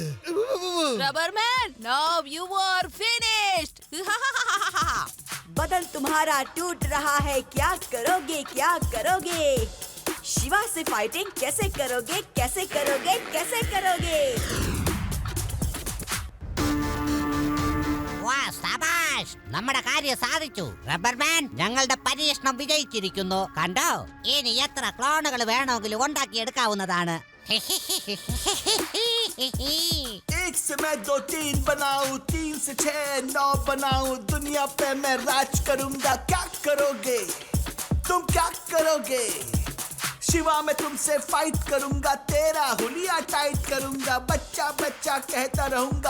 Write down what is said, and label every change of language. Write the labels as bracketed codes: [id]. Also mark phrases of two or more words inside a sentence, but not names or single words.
[en] Rubberman, now you are finished. [hi] बदल तुम्हारा टूट रहा है, क्या करोगे, क्या करोगे? शिवा से फाइटिंग कैसे करोगे, कैसे करोगे, कैसे करोगे? [ml] വാ, സബാഷ്! നമ്മുടെ കാര്യം സാധിച്ചു. റബ്ബർമാൻ, ഞങ്ങളുടെ പരീക്ഷണം വിജയിച്ചിരിക്കുന്നു. കണ്ടോ? ഇനി എത്ര ക്ലോണുകൾ വേണമെങ്കിലും ഉണ്ടാക്കിയെടുക്കാവുന്നതാണ്. [hi] एक से मैं 2 3 बनाऊं, 3 से 6 9 बनाऊं, दुनिया पे मैं राज करूंगा. क्या करोगे तुम, क्या करोगे? शिवा मैं तुमसे फाइट करूंगा, तेरा हुलिया टाइट करूंगा, बच्चा बच्चा कहता रहूंगा.